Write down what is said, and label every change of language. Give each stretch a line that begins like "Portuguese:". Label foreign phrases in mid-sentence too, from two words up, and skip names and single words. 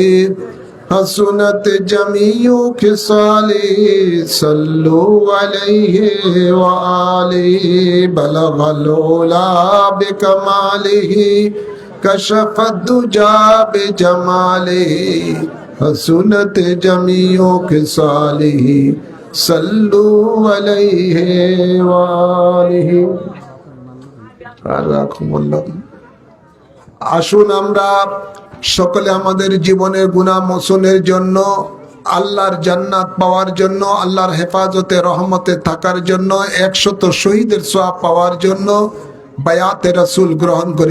Arabic: حسنت جمیع خصالہ صلو علیہ وآلہ بلغ العلا بکمالہ کشف الدجا بجمالہ حسنت جمیع خصالہ صلو علیہ وآلہ
Bangla: আসুন আমরা সকলে আমাদের জীবনের গুনাহ মোচনের জন্য, আল্লাহর জান্নাত পাওয়ার জন্য, আল্লাহর হেফাজতে রহমতে থাকার জন্য, 100 শহীদের সওয়াব পাওয়ার জন্য বায়াতে রাসূল গ্রহণ করি।